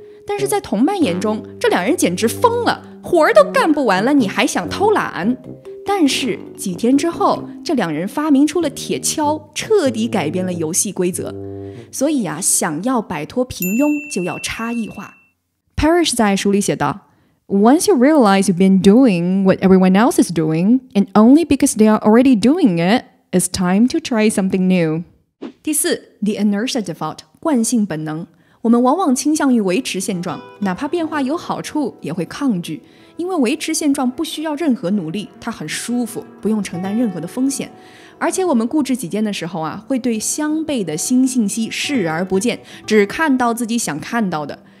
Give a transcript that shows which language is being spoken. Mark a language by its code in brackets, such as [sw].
[zh] 但是在同伴眼中，这2人简直疯了，活儿都干不完了，你还想偷懒？但是几天之后，这2人发明出了铁锹，彻底改变了游戏规则。所以想要摆脱平庸，就要差异化。 [en] Parrish [zh] 在书里写道， [en] Once you realize you've been doing what everyone else is doing, and only because they are already doing it, it's time to try something new. [zh] 第4 [en] The inertia default [zh] 惯性本能。我们往往倾向于维持现状，哪怕变化有好处也会抗拒，因为维持现状不需要任何努力，它很舒服，不用承担任何的风险。而且我们固执己见的时候会对相悖的新信息视而不见，只看到自己想看到的。